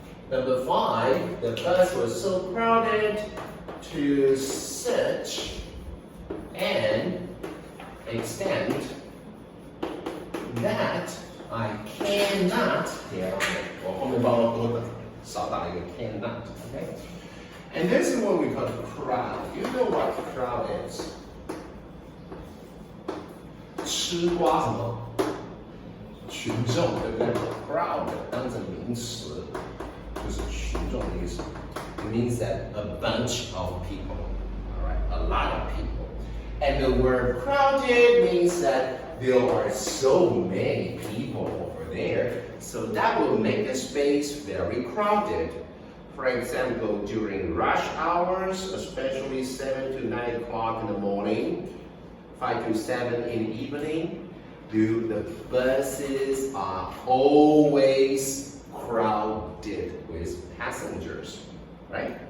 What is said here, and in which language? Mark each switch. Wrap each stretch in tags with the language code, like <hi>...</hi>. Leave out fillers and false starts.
<en>Number 5, the bus was so crowded to such an extent that I cannot get on it.</en> <zh>我后面帮我多少打一个 cannot, okay?</zh> <en>And this is what we call crowd. You know what crowd is?</en> <zh>吃瓜什么？群众，对不对 ？crowd 当成名词，就是群众的意思。</zh> <en>It means that a bunch of people, all right, a lot of people. And the word crowded means that there are so many people over there, so that will make the space very crowded. For example, during rush hours, especially 7 to 9 o'clock in the morning, 5 to 7 in the evening, the buses are always crowded with passengers, right?</en>